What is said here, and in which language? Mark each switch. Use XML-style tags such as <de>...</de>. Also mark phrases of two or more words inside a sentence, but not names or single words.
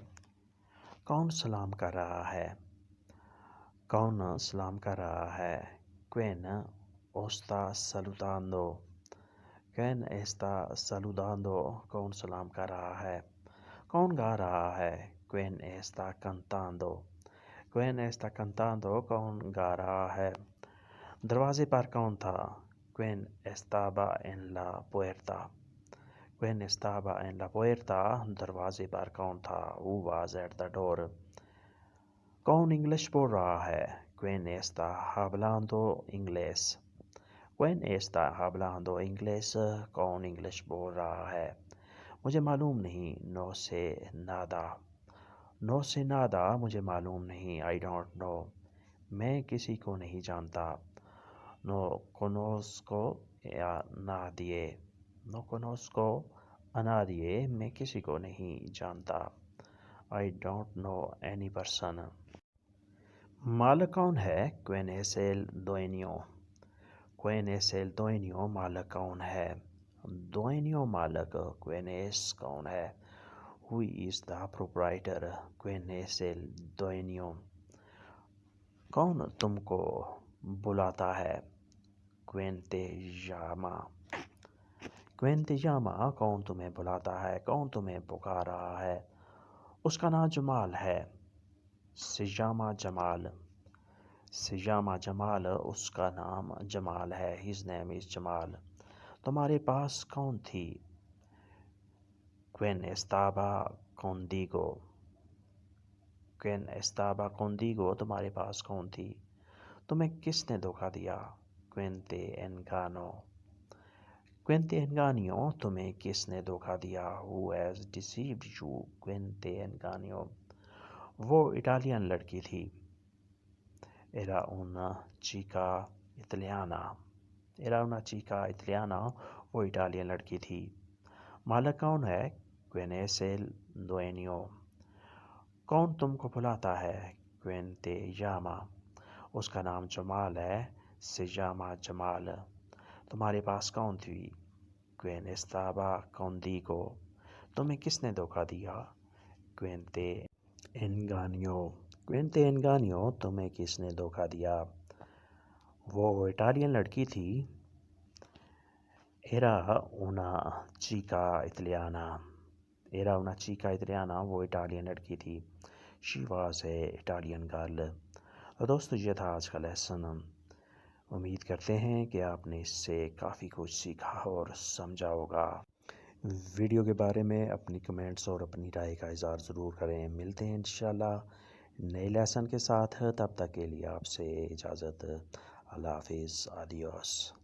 <ur>کون سلام کر رہا ہے؟ کون سلام کر رہا ہے؟</ur> <es>¿Quién está saludando? ¿Quién está saludando?</es> <ur>کون سلام کر رہا ہے؟ کون گا رہا ہے؟</ur> <es>¿Quién está cantando? ¿Quién está cantando?</es> <ur>کون گا رہا ہے؟ دروازے پر کون تھا؟</ur> <es>¿Quién estaba en la puerta? ¿Quién estaba en la puerta?</es> <ur>دروازے پر کون تھا؟</ur> <en>Who was at the door?</en> <ur>کون انگلش بول رہا ہے؟</ur> <es>¿Quién está hablando inglés? ¿Quién está hablando inglés?</es> <ur>کون انگلش بول رہا ہے؟ مجھے معلوم نہیں.</ur> <es>No sé nada, no sé nada,</es> <ur>مجھے معلوم نہیں.</ur> <en>I don't know,</en> <ur>میں کسی کو نہیں جانتا.</ur> <es>No conozco a nadie, no conozco a nadie,</es> <ur>میں کسی کو نہیں جانتا.</ur> <en>I don't know any person.</en> <ur>مالک کون ہے؟</ur> <es>¿Quién es el dueño? ¿Quién es el dueño?</es> <ur>مالک کون ہے؟ dueño مالک.</ur> <es>¿Quién es</es> <ur>کون ہے؟</ur> <en>Who is the proprietor?</en> <es>¿Quién es el dueño?</es> <ur>کون تم کو بلاتا ہے؟</ur> <es>¿Quién te llama? ¿Quién te llama?</es> <ur>کون تمہیں بلاتا ہے؟ کون تمہیں پکار رہا ہے؟ اس کا نام جمال ہے.</ur> <es>Se llama Jamal, se llama Jamal,</es> <ur>اس کا نام جمال ہے.</ur> <en>His name is Jamal.</en> <ur>تمہارے پاس کون تھی؟</ur> <es>¿Quién estaba contigo? ¿Quién estaba contigo?</es> <ur>تمہارے پاس کون تھی؟ تمہیں کس نے دھوکا دیا؟</ur> <es>¿Quién te engañó? ¿Quién te engañó?</es> <ur>تمہیں کس نے دھوکا دیا؟</ur> <en>Who has deceived you?</en> <es>¿Quién te engañó?</es> <ur>وہ اٹالین لڑکی تھی.</ur> <es>Era una chica italiana, era una chica italiana,</es> <ur>وہ اٹالین لڑکی تھی. مالک کون ہے؟</ur> <es>¿Quién es el dueño?</es> <ur>کون تم کو بلاتا ہے؟</ur> <es>¿Quién te llama?</es> <ur>اس کا نام جمال ہے.</ur> <es>Se llama Jamal.</es> <ur>تمہارے پاس کون تھی؟</ur> <es>¿Quién estaba contigo?</es> <ur>تمہیں کس نے دھوکا دیا؟</ur> <es>¿Quién te engañó? ¿Quién te engañó?</es> <ur>تمہیں کس نے دھوکا دیا؟ وہ اٹالین لڑکی تھی.</ur> <es>Era una chica italiana, era una chica italiana,</es> <ur>وہ اٹالین لڑکی تھی.</ur> <en>She was a Italian girl.</en> <ur>دوستو یہ تھا آج کا لیسن. امید کرتے ہیں کہ آپ نے اس سے کافی کچھ سیکھا اور سمجھا ہوگا. ویڈیو کے بارے میں اپنی کمنٹس اور اپنی رائے کا اظہار ضرور کریں. ملتے ہیں انشاءاللہ نئے لیسن کے ساتھ. تب تک کے لیے آپ سے اجازت. اللہ حافظ. آدیوس.</ur>